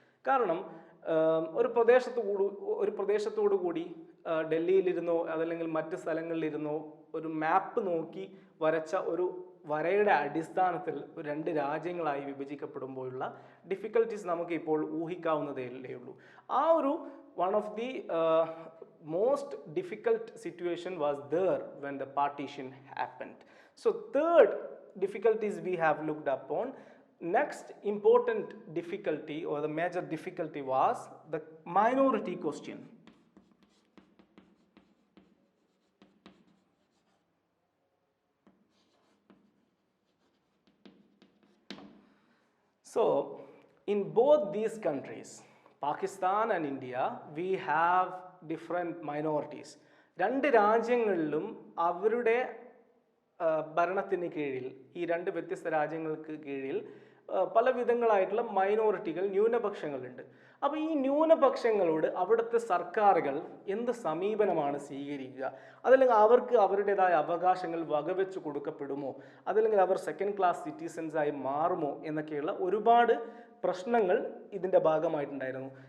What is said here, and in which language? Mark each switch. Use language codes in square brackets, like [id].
[ml] കാരണം ഒരു പ്രദേശത്തോടു കൂടി ഡൽഹിയിലിരുന്നോ അതല്ലെങ്കിൽ മറ്റ് സ്ഥലങ്ങളിലിരുന്നോ ഒരു മാപ്പ് നോക്കി വരച്ച ഒരു വരയുടെ അടിസ്ഥാനത്തിൽ രണ്ട് രാജ്യങ്ങളായി വിഭജിക്കപ്പെടുമ്പോഴുള്ള ഡിഫിക്കൽട്ടീസ് നമുക്ക് ഇപ്പോൾ ഊഹിക്കാവുന്നതേ ഉള്ളൂ. ആ ഒരു [en] One of the most difficult situation was there when the partition happened. So third difficulties we have looked upon. Next important difficulty or the major difficulty was the minority question. So in both these countries, Pakistan and India, we have different minorities. [ml] രണ്ട് രാജ്യങ്ങളിലും അവരുടെ ഭരണത്തിന് കീഴിൽ, ഈ രണ്ട് വ്യത്യസ്ത രാജ്യങ്ങൾക്ക് കീഴിൽ പല വിധങ്ങളായിട്ടുള്ള മൈനോറിറ്റികൾ, ന്യൂനപക്ഷങ്ങളുണ്ട്. അപ്പോൾ ഈ ന്യൂനപക്ഷങ്ങളോട് അവിടുത്തെ സർക്കാരുകൾ എന്ത് സമീപനമാണ് സ്വീകരിക്കുക, അതല്ലെങ്കിൽ അവർക്ക് അവരുടേതായ അവകാശങ്ങൾ വകവെച്ച് കൊടുക്കപ്പെടുമോ, അതല്ലെങ്കിൽ അവർ സെക്കൻഡ് ക്ലാസ് സിറ്റിസൻസായി മാറുമോ എന്നൊക്കെയുള്ള ഒരുപാട് പ്രശ്നങ്ങൾ ഇതിൻ്റെ ഭാഗമായിട്ടുണ്ടായിരുന്നു.